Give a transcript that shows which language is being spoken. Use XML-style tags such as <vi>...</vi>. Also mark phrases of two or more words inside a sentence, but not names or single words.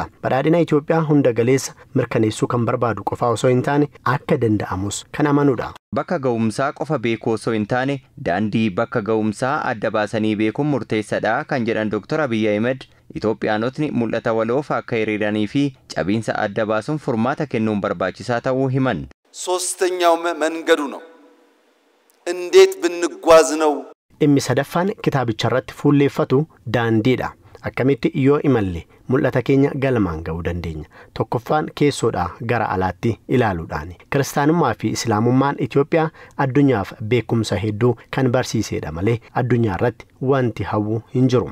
<om>Badhaadhina Itoophiyaa hunda galeessa mirkaneessuu kan barbaadu qofaa osoo hin taane akka danda'amus kan amanudha. Bakka ga'umsaa qofa beekuu osoo hin taane daandii bakka ga'umsaa adda baasanii beekuun murteessaadha kan jedhan Dr. Abiy Ahmed Itoophiyaanotni mul'ata waloof akka hiriiranii fi cabiinsa adda baasuun furmaata kennuun barbaachisaa ta'uu himan.</om> <am>ሶስተኛው መንገዱ ነው። እንዴት ብንጓዝ ነው?</am> <om>dhimmi sadaffaan kitaabicharratti fuulleeffatu daandiidha. Akkamitti yoo imalle mul'ata keenya galmaan ga'uu dandeenya? Tokkoffaan keessoodhaa gara alaatti ilaaluudhaani. Kiristaanummaa fi Islaamummaan Itoophiyaa addunyaaf beekumsa hedduu kan barsiisedha malee addunyaa irratti wanti hawwu hin jiru.</om>